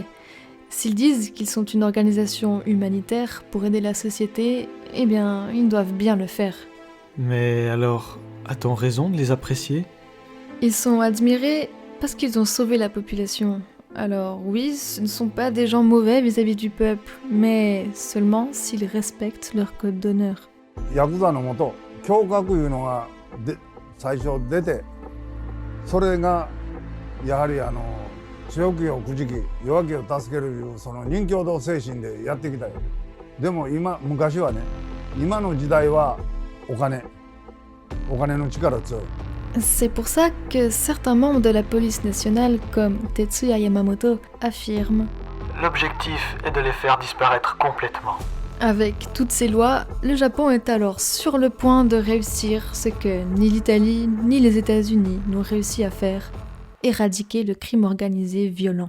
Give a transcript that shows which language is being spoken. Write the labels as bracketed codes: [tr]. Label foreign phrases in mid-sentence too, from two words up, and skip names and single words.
[fr] S'ils disent qu'ils sont une organisation humanitaire pour aider la société, eh bien, ils doivent bien le faire. Mais alors, a-t-on raison de les apprécier ? Ils sont admirés parce qu'ils ont sauvé la population. Alors oui, ce ne sont pas des gens mauvais vis-à-vis du peuple, mais seulement s'ils respectent leur code d'honneur. [ja] ヤクザのもと、侠客いうのが最初出て、それがやはり強気をくじき、弱気を助けるいうその人共同精神でやってきたよ。でも昔はね、今の時代はお金の力強い。 [fr] C'est pour ça que certains membres de la police nationale, comme Tetsuya Yamamoto, affirment « L'objectif est de les faire disparaître complètement. » Avec toutes ces lois, le Japon est alors sur le point de réussir ce que ni l'Italie ni les États-Unis n'ont réussi à faire, éradiquer le crime organisé violent.